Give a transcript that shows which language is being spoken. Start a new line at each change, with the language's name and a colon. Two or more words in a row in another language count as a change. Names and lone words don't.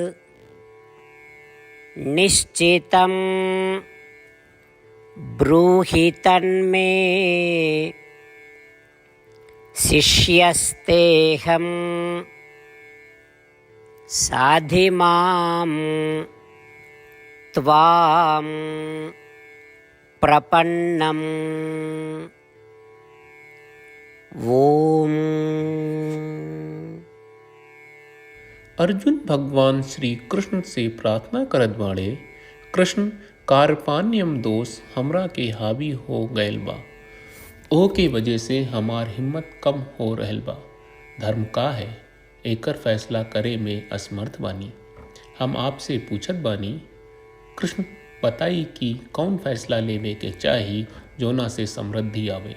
Sanskrit: निश्चितं ब्रूहि तन्मे शिष्यस्तेऽहं साधिमां त्वां प्रपन्नम्। ओम।
Bhojpuri: अर्जुन भगवान श्री कृष्ण से प्रार्थना करत बाड़े, कृष्ण
Sanskrit: कार्पण्यम दोष
Bhojpuri: हमरा के हावी हो गयल बा, ओ के वजह से हमार हिम्मत कम हो रहल बा। धर्म का है एकर फैसला करे में असमर्थ बानी। हम आपसे पूछत बानी कृष्ण, बताई कि कौन फैसला लेवे के चाही जोना से समृद्धि आवे।